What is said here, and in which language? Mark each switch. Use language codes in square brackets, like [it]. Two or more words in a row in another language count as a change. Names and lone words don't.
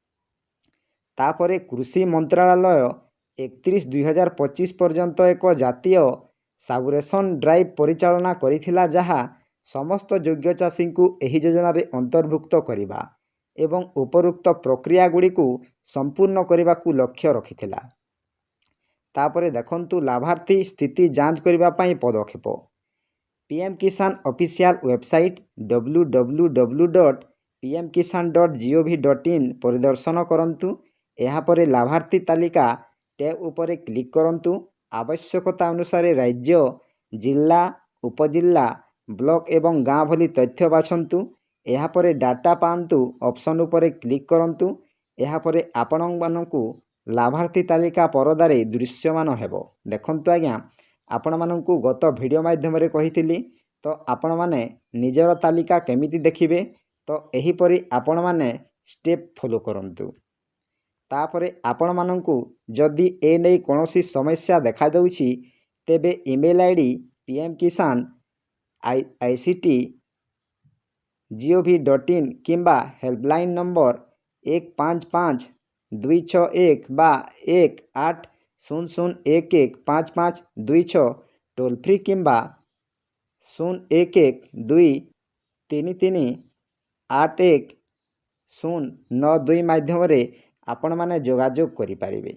[or] ତାପରେ କୃଷି ମନ୍ତ୍ରଣାଳୟ 31/2025 ପର୍ଯ୍ୟନ୍ତ ଏକ ଜାତୀୟ [en] saturation drive [or] ପରିଚାଳନା କରିଥିଲା ଯାହା ସମସ୍ତ ଯୋଗ୍ୟ ଚାଷୀଙ୍କୁ ଏହି ଯୋଜନାରେ ଅନ୍ତର୍ଭୁକ୍ତ କରିବା ଏବଂ ଉପରୋକ୍ତ ପ୍ରକ୍ରିୟା ଗୁଡ଼ିକୁ ସମ୍ପୂର୍ଣ୍ଣ କରିବାକୁ ଲକ୍ଷ୍ୟ ରଖିଥିଲା। ତାପରେ ଦେଖନ୍ତୁ ଲାଭାର୍ଥୀ ସ୍ଥିତି ଯାଞ୍ଚ କରିବା ପାଇଁ ପଦକ୍ଷେପ। PM କିଷାନ [en] official website [or] www.pmkisan.gov.in ପରିଦର୍ଶନ କରନ୍ତୁ। ଏହାପରେ ଲାଭାର୍ଥୀ ତାଲିକା ଟ୍ୟାବ୍ ଉପରେ କ୍ଲିକ୍ କରନ୍ତୁ। ଆବଶ୍ୟକତା ଅନୁସାରେ ରାଜ୍ୟ, ଜିଲ୍ଲା, ଉପଜିଲ୍ଲା, ବ୍ଲକ ଏବଂ ଗାଁ ଭଳି ତଥ୍ୟ ବାଛନ୍ତୁ। ଏହାପରେ ଡାଟା ପାଆନ୍ତୁ ଅପସନ୍ ଉପରେ କ୍ଲିକ୍ କରନ୍ତୁ। ଏହାପରେ ଆପଣମାନଙ୍କୁ ଲାଭାର୍ଥୀ ତାଲିକା ପରଦାରେ ଦୃଶ୍ୟମାନ ହେବ। ଦେଖନ୍ତୁ ଆଜ୍ଞା, ଆପଣମାନଙ୍କୁ ଗତ ଭିଡ଼ିଓ ମାଧ୍ୟମରେ କହିଥିଲି ତ ଆପଣମାନେ ନିଜର ତାଲିକା କେମିତି ଦେଖିବେ ତ ଏହିପରି ଆପଣମାନେ [en] step follow [or] କରନ୍ତୁ। ତାପରେ ଆପଣମାନଙ୍କୁ ଯଦି ଏ ନେଇ କୌଣସି ସମସ୍ୟା ଦେଖାଦେଉଛି ତେବେ [en] email ID [or] pmkisan@ict.gov.in କିମ୍ବା [en] helpline number [or] 155-261 ବା 1-800-115526 [en] toll free [or] କିମ୍ବା 011-233-81-092 ମାଧ୍ୟମରେ ଆପଣମାନେ ଯୋଗାଯୋଗ କରିପାରିବେ।